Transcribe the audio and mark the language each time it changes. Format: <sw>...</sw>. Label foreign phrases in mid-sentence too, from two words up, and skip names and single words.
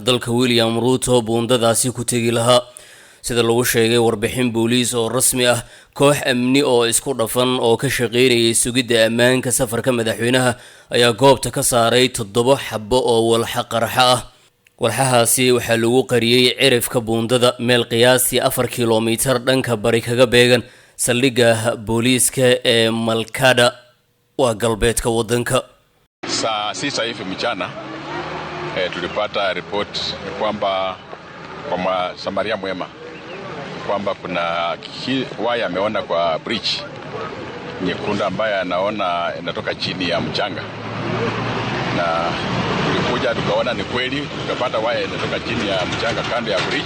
<so>dalka William Ruto buundadaasi ku tagi lahaa sida lagu sheegay warbixin booliis oo rasmi ah koox amni oo isku dhafan oo ka shaqeynayay sugidda ammaanka safarka madaxweynaha ayaa goobta ka saaray 7 xabbo oo walxa qaraxa ah walxahaasi waxaa lagu qariyay cirifka buundada meel qiyaastii 4 kiiloomitir dhanka bari kaga beegan saldhigga booliiska ee Malkada waa galbeedka wadanka.</so> <sw>Saa 6 hivi mchana tulipata report kwamba kwa Samaria Mwema kwamba kuna waya ameona kwa bridge nyekundu ambayo anaona inatoka chini ya mchanga, na tulikuja tukaona ni kweli, tukapata waya inatoka chini ya mchanga kando ya bridge.</sw>